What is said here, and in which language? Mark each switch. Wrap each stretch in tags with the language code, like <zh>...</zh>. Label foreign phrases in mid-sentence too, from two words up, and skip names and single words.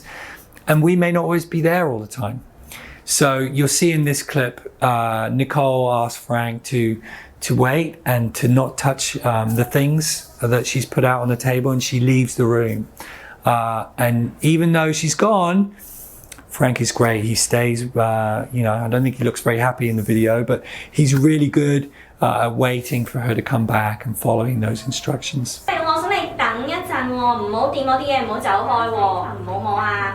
<en>And we may not always be there all the time. So you'll see in this clip, Nicole asked Frank to wait and to not touch the things that she's put out on the table, and she leaves the room. And even though she's gone, Frank is great. He stays, I don't think he looks very happy in the video, but he's really good at waiting for her to come back and following those instructions.</en> <yue>我想你等一陣喎，唔好掂我啲嘢，唔好走開喎，唔好摸啊！</yue>